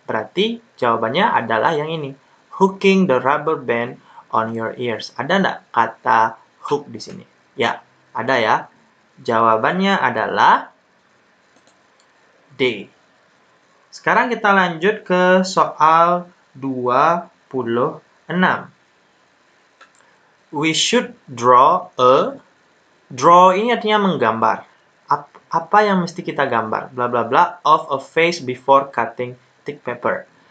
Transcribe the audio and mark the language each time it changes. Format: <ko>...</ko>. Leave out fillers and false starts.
<id>Berarti jawabannya adalah yang ini.</id> <en>Hooking the rubber band on your ears.</en> <id>Ada nggak kata hook di sini? Ya, ada ya. Jawabannya adalah D. Sekarang kita lanjut ke soal 26. 6.</id> <en>We should draw a.</en> <id>Draw ini artinya menggambar. Apa yang mesti kita gambar?</id> <en>Bla bla bla of a face before cutting thick paper.</en>